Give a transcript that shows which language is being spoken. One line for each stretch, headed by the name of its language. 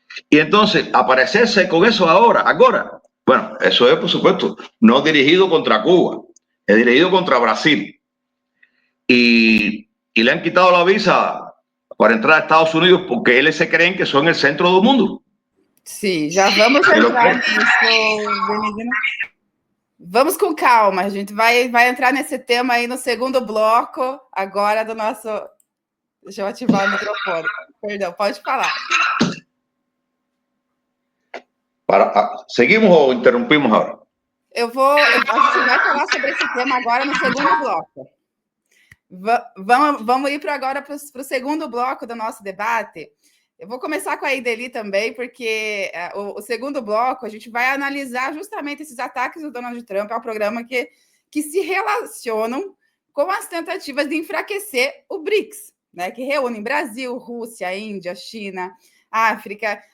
Spanish: Y entonces, aparecerse con eso ahora, bueno, eso es, por supuesto, no dirigido contra Cuba, es dirigido contra Brasil. Y le han quitado la visa para entrar a Estados Unidos porque ellos se creen que son el centro del mundo.
Portuguese: Sim, já vamos entrar nisso, Benedino. Vamos com calma, a gente vai entrar nesse tema aí no segundo bloco, agora do nosso... Deixa eu ativar o microfone. Perdão, pode falar.
Spanish: ¿Seguimos o interrumpimos ahora?
Portuguese: A gente vai falar sobre esse tema agora no segundo bloco. Vamos ir agora para o segundo bloco do nosso debate. Eu vou começar com a Ideli também, porque o segundo bloco a gente vai analisar justamente esses ataques do Donald Trump ao programa que se relacionam com as tentativas de enfraquecer o BRICS, né, que reúne Brasil, Rússia, Índia, China, África.